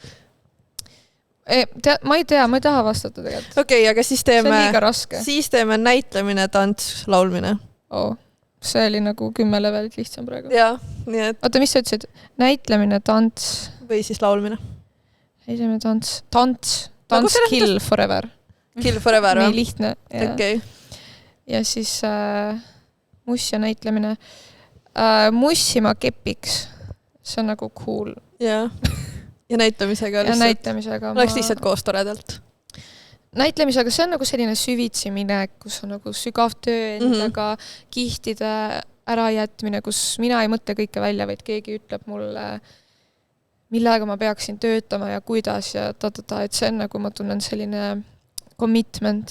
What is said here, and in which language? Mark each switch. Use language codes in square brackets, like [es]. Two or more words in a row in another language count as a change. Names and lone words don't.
[et] Ma ei tea, ma ei taha vastata tegelikult. Okei, aga siis teeme... See on liiga raske. Siis teeme näitlemine, tants, laulmine. See oli nagu 10 levelit lihtsam praegu. Jaa, nii et... Oota, mis sa ütlesid? Näitlemine, tants... Või siis laulmine. Näitlemine, tants, [en] kill forever. Kill forever, [et] või? Nii lihtne. Okei. Ja siis muss ja näitlemine. Mussima kepiks. See on nagu cool. Jaa. Ja näitlemisega lihtsalt. Ja näitlemisega. Oleks lihtsalt koos toredalt. Näitlemisega see on nagu selline süvitsi minek, kus on nagu sügav töö endaga, kihtide ärajätmine, kus mina ei mõtle kõike välja, vaid keegi ütleb mulle, millega ma peaksin töötama ja kuidas ja et see on nagu, ma tunnen selline commitment.